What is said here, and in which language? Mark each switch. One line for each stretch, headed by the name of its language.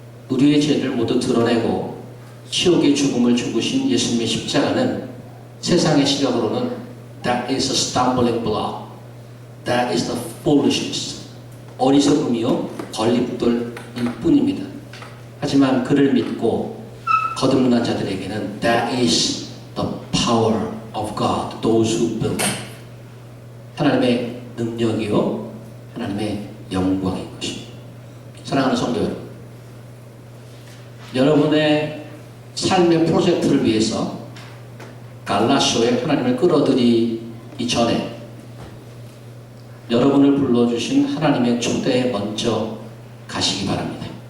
Korean: 우리의 죄를 모두 드러내고 치욕의 죽음을 죽으신 예수님의 십자가는 세상의 시각으로는
English: that is a stumbling block, that is the foolishness,
Korean: 어리석음이요 걸림돌일 뿐입니다. 하지만 그를 믿고 거듭난 자들에게는
English: that is the power of God, those who believe.
Korean: 하나님의 능력이요 하나님의 영광인 것입니다. 사랑하는 성도 여러분, 여러분의 삶의 프로젝트를 위해서 갈라쇼에 하나님을 끌어들이기 전에 여러분을 불러주신 하나님의 초대에 먼저 가시기 바랍니다.